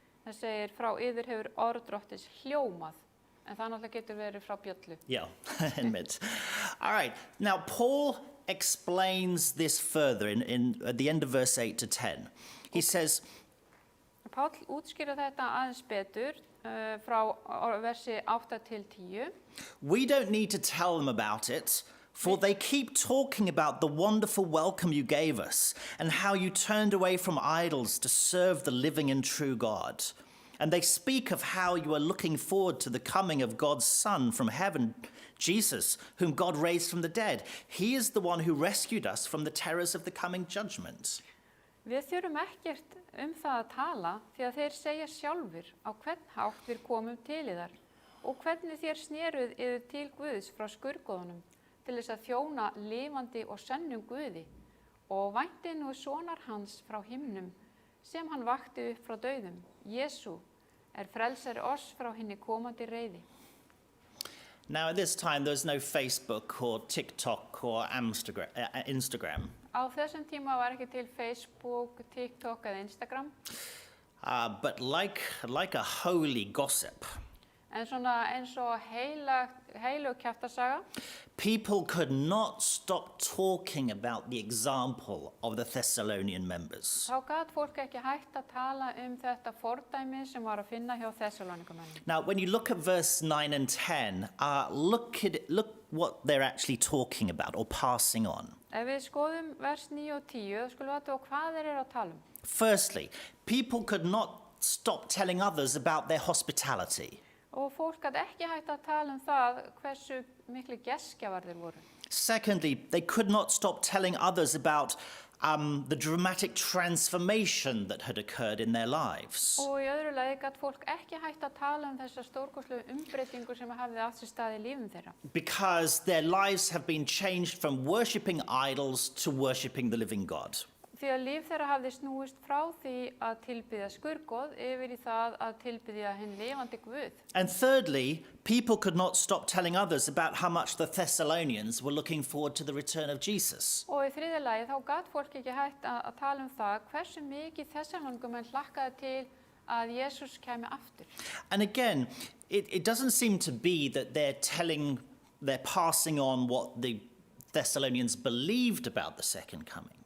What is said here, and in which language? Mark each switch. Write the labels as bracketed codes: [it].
[is] Það segir frá yður hefur orð drottins hljómað, en það náttúrulega getur verið frá bjöllu. [en] Yeah, admit. All right. Now, Paul explains this further at the end of verse 8 to 10. He says, [is] Páll útskýrir þetta aðeins betur frá versi 8 til 10. [en] we don't need to tell them about it, for they keep talking about the wonderful welcome you gave us and how you turned away from idols to serve the living and true God. And they speak of how you are looking forward to the coming of God's Son from heaven, Jesus, whom God raised from the dead. He is the one who rescued us from the terrors of the coming judgment. [is] Við þurfum ekkert það að tala því að þeir segja sjálfur á hvern hátt við komum til yðar og hvernig þér sneruð yður til Guðs frá skurðgoðunum til þess að þjóna lifandi og sannum Guði og vænti nú sonar hans frá himnum sem hann vakti upp frá dauðum. Jesú frelsari oss frá hinni komandi reiði. [en] Now, at this time, there's no Facebook or TikTok or Instagram. [is] Á þessum tíma var ekki til Facebook, TikTok eða Instagram. [en] But like a holy gossip, [is] En svona eins og heilug kjaftasaga, [en] people could not stop talking about the example of the Thessalonian members. [is] þá gat fólk ekki hægt að tala þetta fordæmi sem var að finna hjá Þessalónikumönnum. [en] Now, when you look at verse 9 and 10, look what they're actually talking about or passing on. [is] Ef við skoðum vers 9 og 10, þá skulum við athuga hvað þeir eru að tala um. [en] Firstly, people could not stop telling others about their hospitality. [is] Og fólk gat ekki hægt að tala um það hversu miklu gestgjafar þeir voru. [en] Secondly, they could not stop telling others about the dramatic transformation that had occurred in their lives. [is] Og í öðru lagi gat fólk ekki hægt að tala um þessa stórkostlegu umbreytingu sem hafði átt sér stað í lífum þeirra. [en] Because their lives have been changed from worshipping idols to worshipping the living God. [is] Því að líf þeirra hafði snúist frá því að tilbiðja skurgoð yfir í það að tilbiðja hinn lifandi Guð. [en] And thirdly, people could not stop telling others about how much the Thessalonians were looking forward to the return of Jesus. [is] Og í þriðja lagi þá gat fólk ekki hægt að tala um það hversu mikið Þessalónikumenn hlakkaði til að Jesús kæmi aftur. [en] And again, it doesn't seem to be that they're passing on what the Thessalonians believed about the second coming.